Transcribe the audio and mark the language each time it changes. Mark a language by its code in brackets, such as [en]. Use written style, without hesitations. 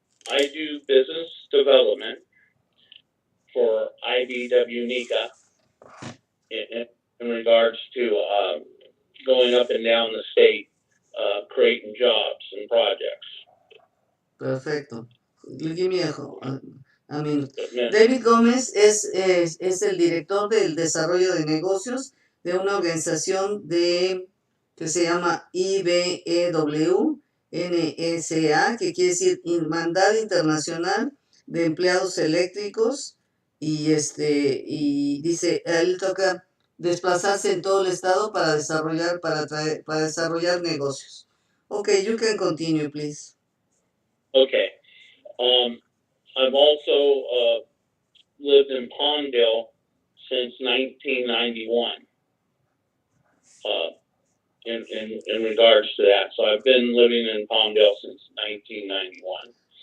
[en] I do business development for IBW NICA in regards to going up and down the state, creating jobs and projects. Perfecto. Give me a minute. [es] David Gómez es el director del desarrollo de negocios de una organización que se llama IBEW NSA, que quiere decir Hermandad Internacional de Empleados Eléctricos, y dice, él toca desplazarse en todo el estado para desarrollar negocios. [en] Okay, you can continue, please. Okay. I've also lived in Palmdale since 1991 in regards to that. So I've been living in Palmdale since 1991.